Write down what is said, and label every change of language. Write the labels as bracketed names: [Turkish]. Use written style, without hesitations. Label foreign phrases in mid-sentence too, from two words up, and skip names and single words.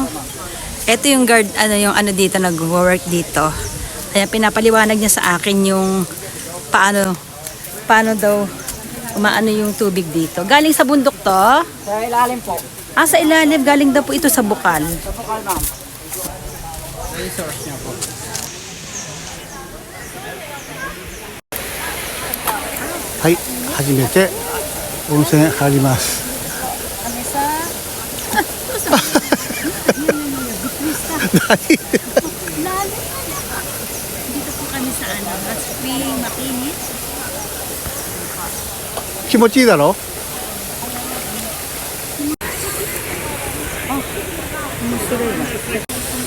[Filipino] Ito yung guard, ano dito, nag-work dito. Kaya pinapaliwanag niya sa akin yung paano daw umaano yung tubig dito. Galing sa bundok to? Sa ilalim po. Sa ilalim. Galing daw po ito sa bukal. Sa bukal ma'am. May source niya po. [Japanese] Hai, 初めて温泉入ります。 [Filipino] Kami sa... Lalim. Dito po kami sa Hot Spring, Makinit. [Japanese] 気持ちいいだろ? [Filipino] Masura yun.